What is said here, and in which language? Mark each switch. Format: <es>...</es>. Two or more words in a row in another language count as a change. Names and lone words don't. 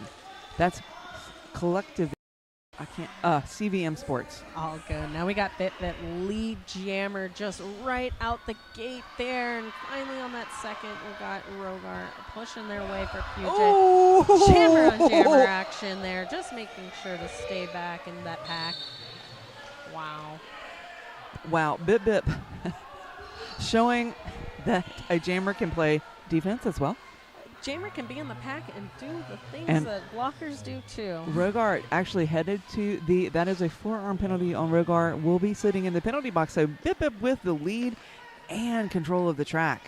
<en>That's Collective. CVM Sports. All good. Now we got that lead jammer just right out the gate there. And finally on that second, we got Rogar pushing their way for Puget. Oh! Jammer on jammer action there. Just making sure to stay back in that pack. Wow. Wow. Bip Bip. Showing that a jammer can play defense as well. Jammer can be in the pack and do the things And that blockers do too. Rogar actually headed to that is a forearm penalty on Rogar. Will be sitting in the penalty box. So Bip Bip with the lead and control of the track.</en>